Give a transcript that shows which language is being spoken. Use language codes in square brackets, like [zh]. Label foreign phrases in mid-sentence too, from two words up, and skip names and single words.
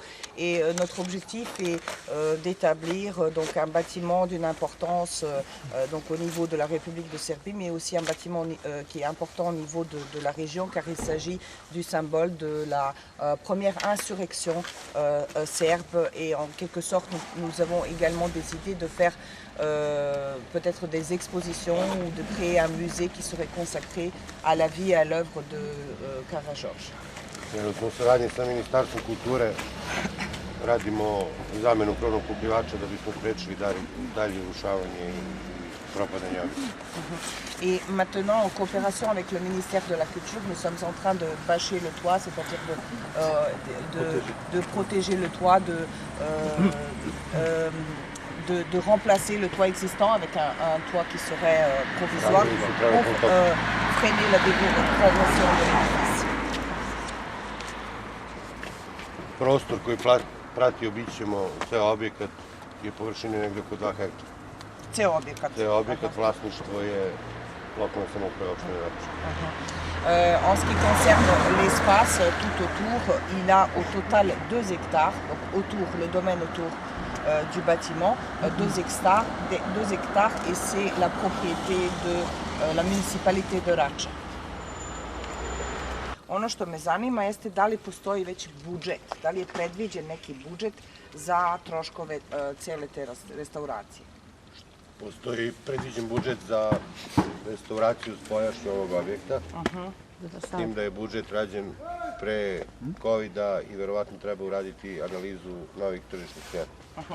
[fr] Et notre objectif est d'établir donc un bâtiment d'une importance donc au niveau de la République de Serbie, mais aussi un bâtiment qui est important au niveau de la région car il s'agit du symbole de la première insurrection serbe et en quelque sorte nous avons également décidé de faire peut-être des expositions ou de créer un musée qui serait consacré à la vie et à l'œuvre de Karađorđe. [sr] U saradnji sa Ministarstvom kulture radimo zamenu krovnog pokrivača da bismo sprečili dalje urušavanje i propadanje objekta. [fr] Et maintenant, en coopération avec le ministère de la Culture, nous sommes en train de bâcher le toit, c'est-à-dire de protéger le toit, de remplacer le toit existant avec un toit qui serait provisoire pour freiner la dégradation de l'édifice. [sr] Prostor koji prati obićemo ceo objekat je površine negde oko 2 hektara. Ceo objekat. Ceo objekat, vlasništvo je lokalne samouprave opštine Vračar. [fr] En ce qui concerne l'espace tout autour, il a au total 2 hectares, donc autour, le domaine autour du bâtiment, 2 hectares et c'est la propriété de la municipalité de Rača. [sr] Ono što me zanima jeste da li postoji već budžet, da li je predviđen neki budžet za troškove cele te restauracije. Postoji predviđen budžet za restauraciju spoljašnje ovog objekta, s tim da je budžet rađen pre COVID-a i verovatno treba uraditi analizu novih tržišnih cena.